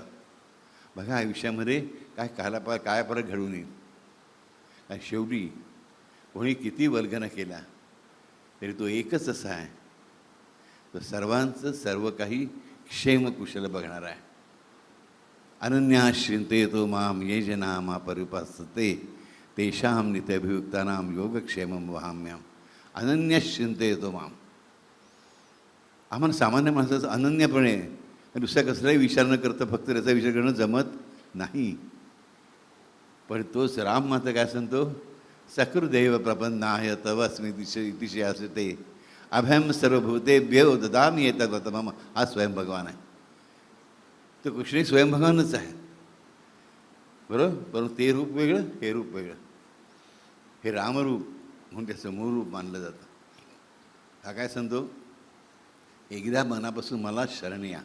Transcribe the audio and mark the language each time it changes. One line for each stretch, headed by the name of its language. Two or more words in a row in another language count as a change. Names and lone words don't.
Marathi: बघा आयुष्यामध्ये काय फरक घडून येईल. आणि शेवटी कोणी किती वल्गना केला तरी तो एकच असा आहे, तो सर्वांचं सर्व काही क्षेमकुशल बघणार आहे.
Sanskrit: अनन्याश्चिंते तो माम ये जना मा परिपासते तेषां नित्यभियुक्तानां योगक्षेमं वहाम्यहम्. अनन्याश्चिंते तो माम.
Marathi: आम्हाला सामान्य माणसाचं अनन्यपणे दुसऱ्या कसलाही विचार न करता फक्त त्याचा विचार करणं जमत नाही. पण तोच राम मात्र काय सांगतो,
Sanskrit: सकृदेव प्रपन्नाय तवस्मी इतिशय असते अभयम सर्वभूतेभ्यो ददामि एतद् मम.
Marathi: हा स्वयं भगवान आहे. तो कृष्ण स्वयं भगवानच आहे, बरोबर. परंतु ते रूप वेगळं, हे रूप वेगळं. हे रामरूप म्हणून त्याचं मूळ रूप मानलं जातं. हा काय सांगतो, एकदा मनापासून मला शरण या.